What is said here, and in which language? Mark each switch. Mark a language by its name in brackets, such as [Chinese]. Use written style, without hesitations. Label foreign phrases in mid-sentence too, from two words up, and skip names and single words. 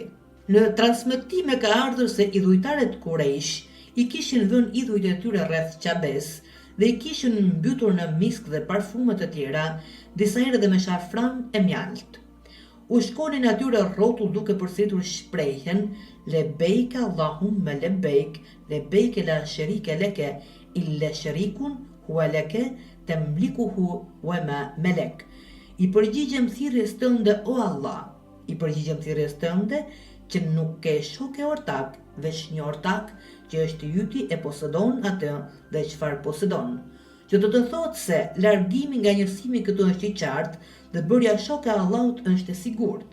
[Albanian] Në transmetime ka ardhur se idhujtarët Kurejsh i kishin vënë idhujt e tyre rreth Qabes dhe i kishin mbytur në misk dhe parfume të tjera, disa herë edhe me shafran e mjalt. U shkonin atyre rrotull duke përsëritur shprehjen [Arabic] لبيك اللهم لبيك لبيك لا شريك لك إلا شريكا هو لك تملكه وما ملك. [Albanian] I përgjigjem thirrjes tënde o Allah, i përgjigjem thirrjes tënde që nuk ke shok e ortak, veç një ortak që është yti e posedon atë dhe çfarë posedon. Që do të thotë se largimi nga njësimi këtu është i qartë dhe bërja shok e Allahut është e sigurt.